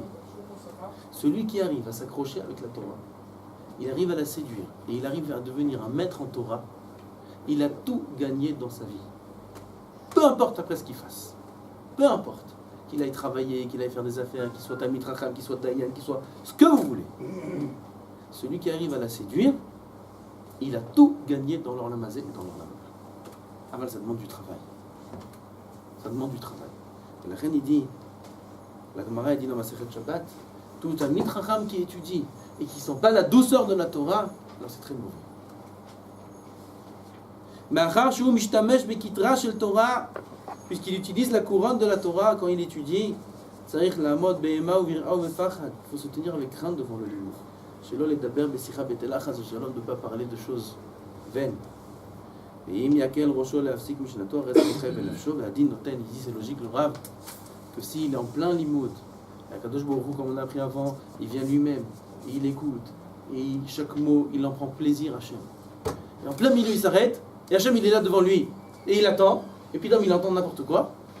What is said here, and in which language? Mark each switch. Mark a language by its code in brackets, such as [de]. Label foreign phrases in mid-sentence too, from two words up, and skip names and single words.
[fr] Celui qui arrive à s'accrocher avec la Torah, il arrive à la séduire et il arrive à devenir un maître en Torah, il a tout gagné dans sa vie. Peu importe après ce qu'il fasse. Peu importe. Qu'il aille travailler, qu'il aille faire des affaires, qu'il soit [he] תלמיד חכם, [fr] qu'il soit Dayan, qu'il soit ce que vous voulez. Celui qui arrive à la séduire, il a tout gagné dans l' [he] עולם הזה [fr] et dans l' [he] עולם הבא. [fr] Aval, ça demande du travail. Ça demande du travail. Et la reine, il dit, la Gemara, il dit dans ma Masechet Shabbat, tout [he] תלמיד חכם [fr] qui étudie et qui ne sent pas la douceur de la Torah, alors c'est très mauvais. [he] מאחר שהוא משתמש בכתרה של תורה, [fr] puisqu'il utilise la couronne de la Torah quand il étudie, [he] צריך לעמוד באימה וביראה ובפחד. [fr] Il faut se tenir avec crainte devant le livre. [he] שלא לדבר בשיחה בטלה חס ושלום, [fr] de ne pas parler de choses vaines. [he] ואם יקל ראשו להפסיק משנתו, הרי זה מוחה בנפשו, והדין נותן, [fr] il dit c'est logique le Rav, que s'il est en plein limoud, Akadosh Baruch Hu, comme on a appris avant, il vient lui-même, et il écoute, et chaque mot, il en prend plaisir à Hachem. Et en plein milieu, il s'arrête, et Hachem il est là devant lui, et il attend, et puis l'homme il entend n'importe quoi.